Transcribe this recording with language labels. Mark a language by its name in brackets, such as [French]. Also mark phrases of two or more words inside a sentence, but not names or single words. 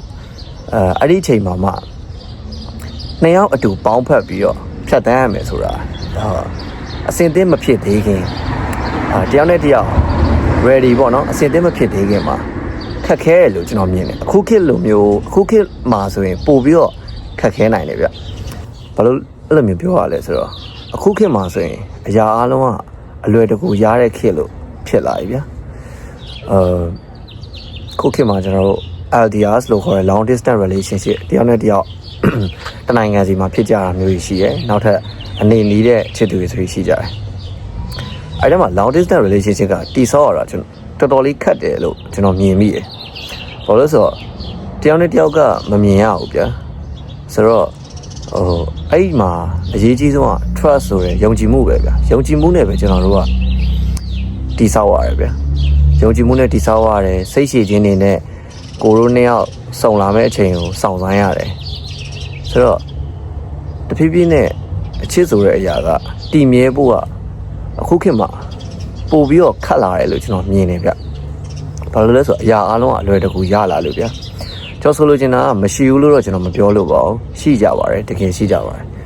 [Burmese] အဲ့ဒီအချိန်မှာမှနှစ်ယောက်အတူပေါင်းဖက်ပြီးတော့ဖြတ်တန်းရမယ်ဆိုတာအစင်သင်းမဖြစ်သေးခင်တယောက်နဲ့တယောက် ready ပေါ့နော်အစင်သင်းမဖြစ်သေးခင်မှာခက်ခဲတယ်လို့ကျွန်တော်မြင်တယ်အခုခေတ်လိုမျိုးအခုခေတ်မှာဆိုရင်ပို့ပြီးတော့ခက်ခဲနိုင်တယ်ဗျဘာလို့အဲ့လိုမျိုးပြောရလဲဆိုတော့အခုခေတ်မှာဆိုရင်အရာအလုံးကအလွယ်တကူရတဲ့ခေတ်လို့ဖြစ်လာပြီဗျ ခုခေတ်မှာကျွန်တော်တို့ LDRs လို့ခေါ်တဲ့ [English] long distance relationship [Burmese] တယောက်နဲ့တယောက်တနိုင်ငံစီမှာဖြစ်ကြတာမျိုးရှိရဲနောက်ထပ်အနေနီးတဲ့ချစ်သူတွေဆိုရှိကြတယ်အဲ့ဒါမှ [English] long distance relationship [Burmese] ကတိဆောက်ရတာ ကျွန်တော်တော်တော်လေးခက်တယ်လို့ကျွန်တော်မြင်မိတယ်ဘာလို့လဲဆိုတော့တယောက်နဲ့တယောက်ကမမြင်ရဘူးဗျာဆိုတော့အဲ့ဒီမှာအရေးကြီးဆုံးက trust ဆိုရယ်ယုံကြည်မှုပဲဗျာယုံကြည်မှုနဲ့ပဲကျွန်တော်တို့ကတိဆောက်ရတယ်ဗျာယုံကြည်မှုနဲ့တိဆောက်ရတယ်စိတ်ရှည်ခြင်းတွေနဲ့ကိုရိုးနှစ်ယောက်စုံလာမဲ့အချိန်ကိုစောင့်ဆိုင်းရတယ်ဆိုတော့တဖြည်းဖြည်းနဲ့အချစ်ဆိုတဲ့အရာကတည်မြဲဖို့ကအခုခေတ်မှာပို့ပြီးတော့ခက်လာတယ်လို့ကျွန်တော်မြင်နေဗျဘာလို့လဲဆိုတော့အရာအလုံးကအလွယ်တကူရလာလို့ဗျကျွန်တော်ဆိုလိုချင်တာကမရှိဘူးလို့တော့ကျွန်တော်မပြောလို့ပါဘူးရှိကြပါတယ်တကယ်ရှိကြပါတယ်